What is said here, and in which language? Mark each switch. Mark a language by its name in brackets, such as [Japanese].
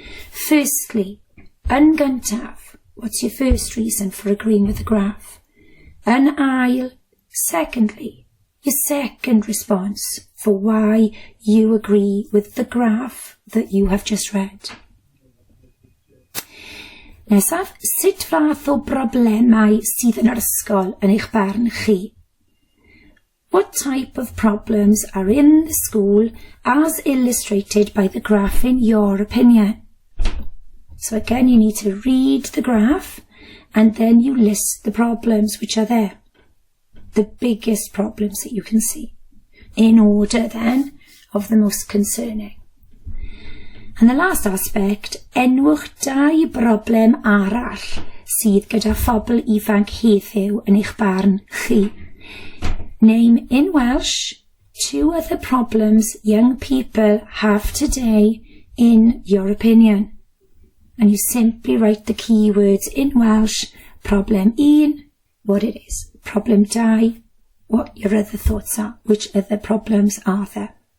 [English] Firstly, [Welsh] yn gyntaf, [English] what's your first reason for agreeing with the graph? [Welsh] Yn ail, [English] secondly, your second response for why you agree with the graph that you have just read. [Welsh] Nesaf, sut fath o broblemau sydd yn yr ysgol yn eich barn chi? [English] What type of problems are in the school as illustrated by the graph in your opinion? So again, you need to read the graph and then you list the problems which are there. The biggest problems that you can see, in order then of the most concerning. And the last aspect, [Welsh] enwch dau broblem arall sydd gyda phobl ifanc heddiw yn eich barn chi. [English] Name in Welsh 2 other problems young people have today in your opinion. And you simply write the keywords in Welsh, problem 1, what it is. Problem 2, what your other thoughts are. Which other problems are there?